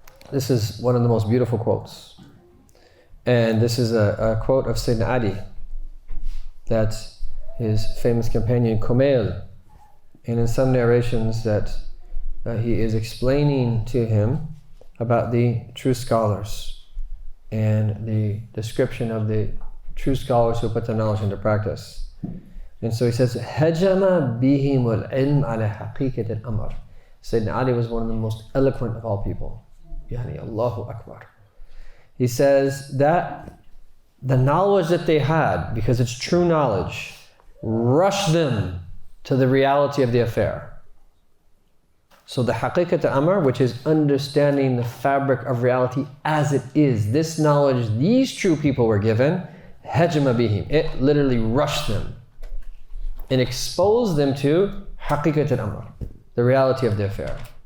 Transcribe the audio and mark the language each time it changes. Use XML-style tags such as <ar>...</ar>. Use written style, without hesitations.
<en>This is one of the most beautiful quotes. And this is a quote of Sayyidina Ali, that his famous companion Kumail, and in some narrations that he is explaining to him about the true scholars and the description of the true scholars who put the knowledge into practice. And so he says,</en> <ar>هَجَمَ بِهِمُ الْعِلْمِ عَلَى حَقِيقَةِ الْأَمْرِ.</ar> <en>Sayyidina Ali was one of the most eloquent of all people. Yani Allahu Akbar. He says that the knowledge that they had, because it's true knowledge, rushed them to the reality of the affair. So the haqiqat amr, which is understanding the fabric of reality as it is, this knowledge these true people were given, hajma bihim, it literally rushed them and exposed them to haqiqat amr, the reality of the affair.</en>